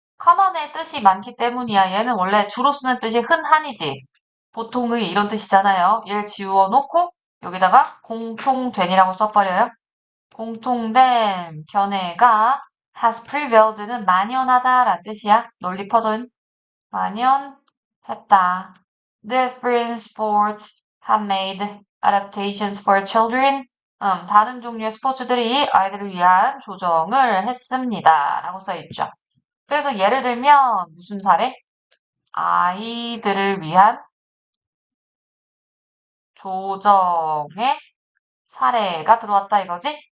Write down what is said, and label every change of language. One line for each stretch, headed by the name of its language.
Korean: common의 뜻이 많기 때문이야. 얘는 원래 주로 쓰는 뜻이 흔한이지. 보통의 이런 뜻이잖아요. 얘를 지워놓고 여기다가 공통된이라고 써버려요. 공통된 견해가
English: has prevailed
Korean: 는 만연하다라는 뜻이야. 널리 퍼진 만연했다.
English: Different sports have made adaptations for children.
Korean: 다른 종류의 스포츠들이 아이들을 위한 조정을 했습니다. 라고 써있죠. 그래서 예를 들면 무슨 사례? 아이들을 위한 조정의 사례가 들어왔다 이거지?